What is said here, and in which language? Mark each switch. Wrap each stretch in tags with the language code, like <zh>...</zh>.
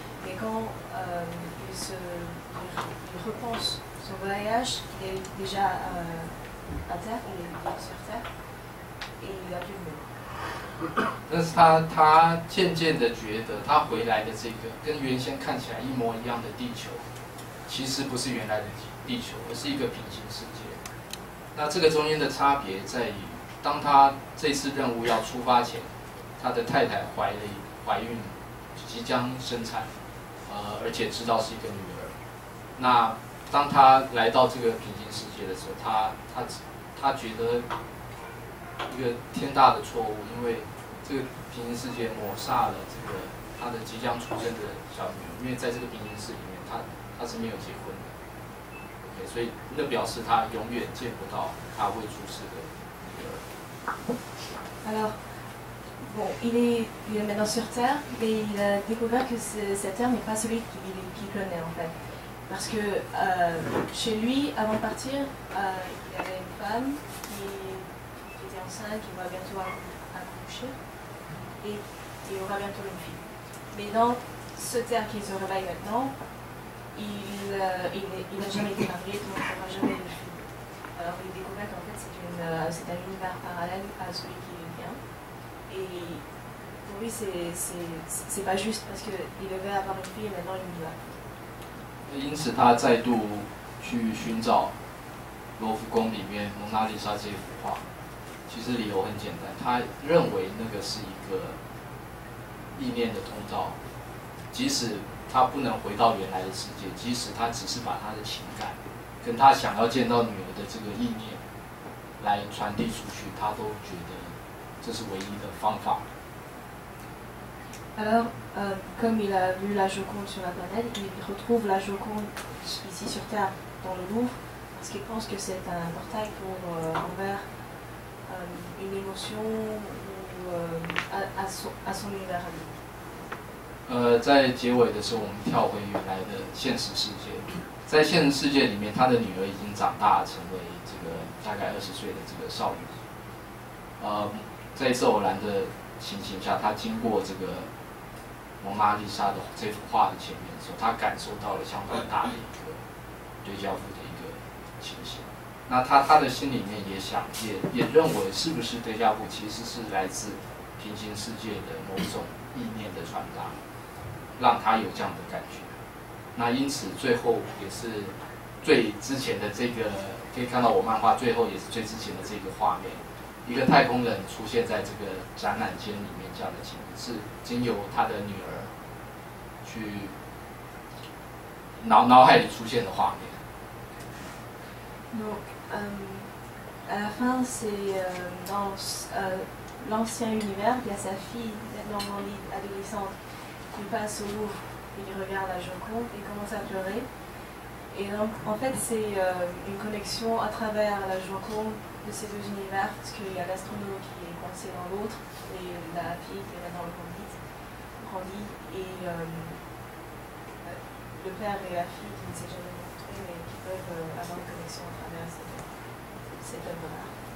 <fr>Et quand il repense son voyage, il est déjà à terre, il est sur terre et il a plus de mémoire.</fr> <zh>但是他渐渐的觉得，他回来的这个跟原先看起来一模一样的地球，其实不是原来的地球，而是一个平行世界。那这个中间的差别在于，当他这次任务要出发前，他的太太怀孕，即将生产，而且知道是一个女儿。那当他来到这个平行世界的时候，他觉得一个天大的错误，因为这个平行世界抹杀了这个他的即将出生的小女儿，因为在这个平行世界里面，他是没有结婚的。 OK， 所以那表示他永远见不到他未出世的女儿。</zh> <fr>Alors, bon, il est maintenant sur Terre, mais il a découvert que cette Terre n'est pas celui qui connaît en fait. Parce que chez lui, avant de partir, il y avait une femme qui était enceinte, qui va bientôt accoucher, et il aura bientôt une fille. Mais dans ce Terre qui se réveille maintenant, il n'a jamais été marié, donc il n'aura jamais eu de fille. Alors il découvre qu'en fait c'est un univers parallèle à celui qui est bien. Et pour lui c'est pas juste parce qu'il devait avoir une fille et maintenant il n'y l'a plus.</fr> <zh>因此，他再度去寻找罗浮宫里面蒙娜丽莎这幅画。其实理由很简单，他认为那个是一个意念的通道，即使他不能回到原来的世界，即使他只是把他的情感跟他想要见到女儿的这个意念来传递出去，他都觉得这是唯一的方法。</zh> <fr>Alors, comme il a vu la Joconde sur la planète, il retrouve la Joconde ici sur Terre, dans le Louvre, parce qu'il pense que c'est un portail envers une émotion ou à son univers à lui.</fr> <zh>在结尾的时候，我们跳回原来的现实世界。在现实世界里面，他的女儿已经长大，成为这个大概20岁的这个少女。在一次偶然的情形下，他经过这个蒙娜丽莎的这幅画的前面的时候，他感受到了相当大的一个对教父的一个情形。那他的心里面也认为，是不是对教父其实是来自平行世界的某种意念的传达，让他有这样的感觉。那因此最后也是最之前的这个，可以看到我漫画最后也是最之前的这个画面。一个太空人出现在这个展览间里面，这样的情景是经由他的女儿去脑海里出现的画面。</zh> <fr>Donc, à la fin, c'est dans l'ancien univers, il y a sa fille, Normandie, adolescente, qui passe au Louvre, il regarde la Joconde et commence à pleurer. Et donc, en fait, c'est une connexion à travers la Joconde de ces deux univers, parce qu'il y a l'astronaute qui est coincé dans l'autre, et la fille qui est maintenant grandie, et le père et la fille qui ne s'est jamais rencontrés, mais qui peuvent avoir une connexion à travers cette œuvre-là.</fr>